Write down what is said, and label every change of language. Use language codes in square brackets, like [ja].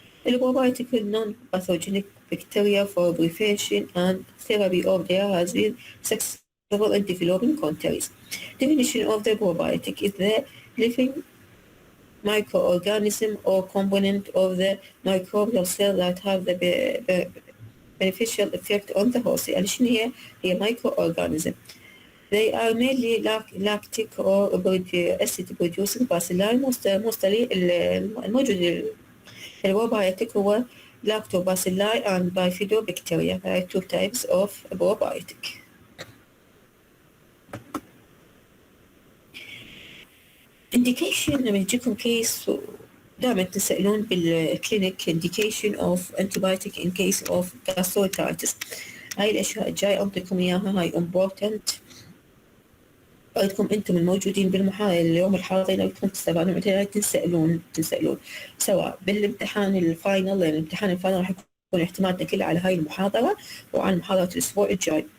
[en] البروبايوتيك non pathogenic bacteria for prevention and therapy of there has been successful in developing countries. Definition of the probiotic is the living microorganism or component of the microbial cell that have the beneficial effect on the host. [ar] يعني شنو هي microorganism. [en] They are mainly lactic or acid producing bacilli. mostly الموجود البروبايوتيك هو lactobacilli and bifidobacteria. There are two types of probiotic. indication [ar] لما يجيكم كيس دائما تسألون بالكلينيك [en] indication of antibiotic in case of gastroenteritis. [ar] هاي الأشياء الجاي أعطيكم إياها، هاي important. أريدكم أنتم الموجودين اليوم الحاضرين أريدكم تستفادون منها، تسألون سواء بالامتحان الفاينل، لأن الامتحان الفاينل راح يكون اعتمادنا كله على هاي المحاضرة وعن محاضرة الأسبوع الجاي.